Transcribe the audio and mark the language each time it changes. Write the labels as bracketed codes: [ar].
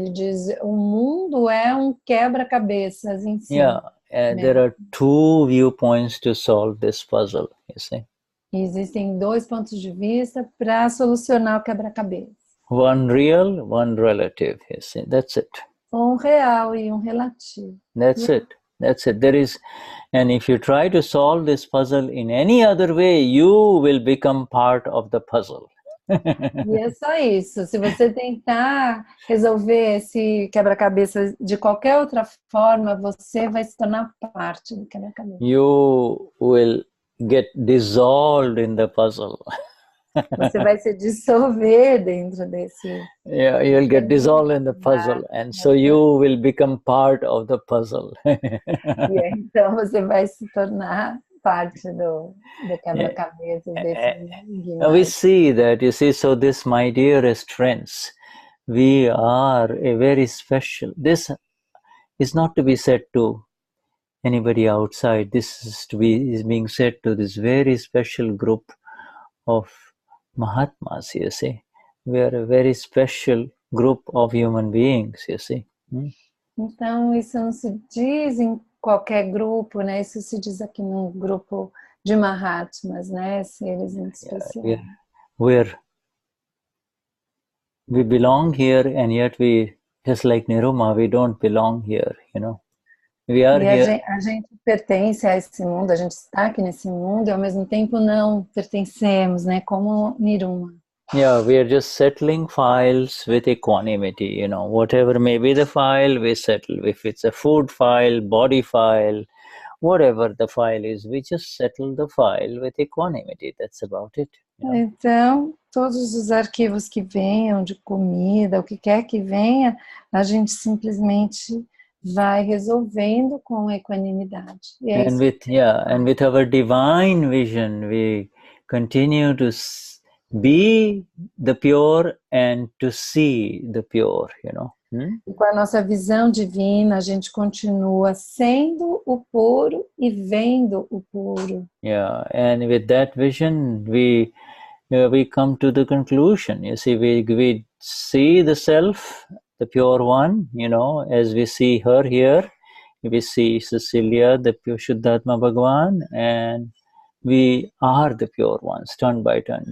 [pt] Ele diz, o mundo é um quebra-cabeças em si. [en] There are two viewpoints to solve this puzzle, you see. [pt] E existem dois pontos de vista para solucionar o quebra-cabeça. [en] One real, one relative, you see. That's it. [pt] Um real e um relativo. [en] That's it. That's it. There is, and if you try to solve this puzzle in any other way, you will become part of the puzzle. [pt] E é só isso. Se você tentar resolver esse quebra-cabeça de qualquer outra forma, você vai se tornar parte do quebra-cabeça. [en] You will get dissolved in the puzzle. [pt] Você vai se dissolver dentro desse. [en] You'll get dissolved in the puzzle, and so you will become part of the puzzle. [pt] Então você vai se tornar parte do quebra-cabeça desse. [en] We see that, you see, so this, my dearest friends, we are a very special, this is not to be said to anybody outside, this is being said to this very special group of Mahatmas, you see. We are a very special group of human beings, you see. [pt] Então, isso não se diz em qualquer grupo, né? Isso se diz aqui num grupo de Mahatmas, né? Seres muito especiais. [en] We belong here, and yet we, just like Niruma, we don't belong here, you know. We are here. [pt] A gente pertence a esse mundo, a gente está aqui nesse mundo e ao mesmo tempo não pertencemos, né? Como Niruma. [en] We are just settling files with equanimity, you know. Whatever may be the file, we settle. If it's a food file, body file, whatever the file is, we just settle the file with equanimity. That's about it. You know? [pt] Então, todos os arquivos que venham de comida, o que quer que venha, a gente simplesmente vai resolvendo com equanimidade. [en] And with our divine vision, we continue to be the pure and to see the pure, you know. [pt] E com a nossa visão divina, a gente continua sendo o puro e vendo o puro. [en] And with that vision, we come to the conclusion. You see, we see the self, the pure one, you know, as we see her here. We see Cecilia, the pure Vishuddhatma Bhagavan, and we are the pure ones, turn by turn.